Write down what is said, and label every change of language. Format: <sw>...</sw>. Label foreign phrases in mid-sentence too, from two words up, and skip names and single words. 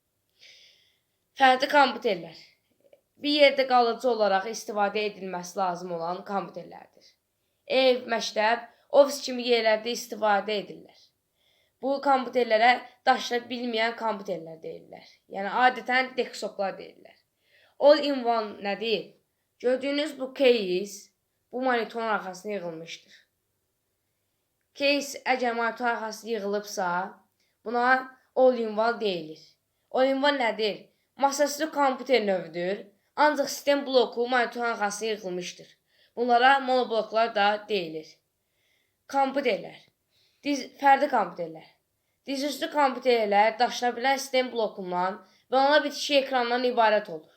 <az>Fərdi kompüterlər. Bir yerdə qalıcı olaraq istifadə edilməsi lazım olan kompüterlərdir. Ev, məktəb, ofis kimi yerlərdə istifadə edirlər. Bu kompüterlərə daşına bilməyən kompüterlər deyirlər. Yəni, adətən desktoplar deyirlər.</az> <en>All-in-one</en> <az>nədir? Gördüyünüz bu case, bu monitorun arxasına yığılmışdır. Case əgər monitorun arxasına yığılıbsa, buna</az> <en>all-in-one</en> <az>deyilir.</az> <en>All-in-one</en> <az>nədir? Masaüstü kompüter növüdür, ancaq sistem bloku monitorun arxasına yığılmışdır. Bunlara monobloklar da deyilir. Kompüterlər. Fərdi kompüterlər. Dizüstü kompüterlər daşına bilən sistem blokundan və ona bitişik ekrandan ibarət olur.</az>